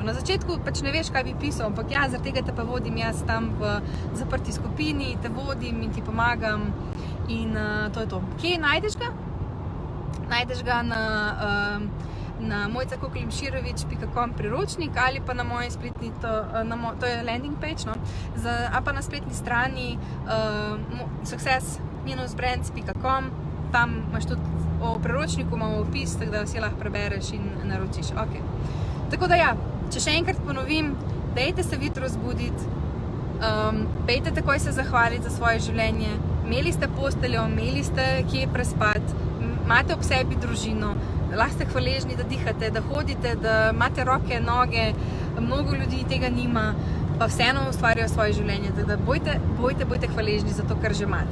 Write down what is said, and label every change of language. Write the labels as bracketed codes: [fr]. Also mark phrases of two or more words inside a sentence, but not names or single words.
[sl] Na začetku pač ne veš, kaj bi pisal, ampak ja, zaradi tega te pa vodim jaz tam v zaprti skupini, te vodim in ti pomagam in to je to. Kje najdeš ga? Najdeš ga na mojcakokelimširović.com priročnik ali pa na moji spletni, to je [en] landing page, [sl] no, ali pa na spletni strani success-brands.com, tam imaš tudi o priročniku, imamo opis, tako da si lahko prebereš in naročiš. Okay. Tako da ja, če še enkrat ponovim, dajte se jutro zbuditi, pejte takoj se zahvaliti za svoje življenje, imeli ste posteljo, imeli ste kje prespati, imate ob sebi družino, lahko ste hvaležni, da dihate, da hodite, da imate roke, noge, mnogo ljudi tega nima, pa vseeno ustvarjajo svoje življenje, tako da bojte hvaležni za to, kar že imate.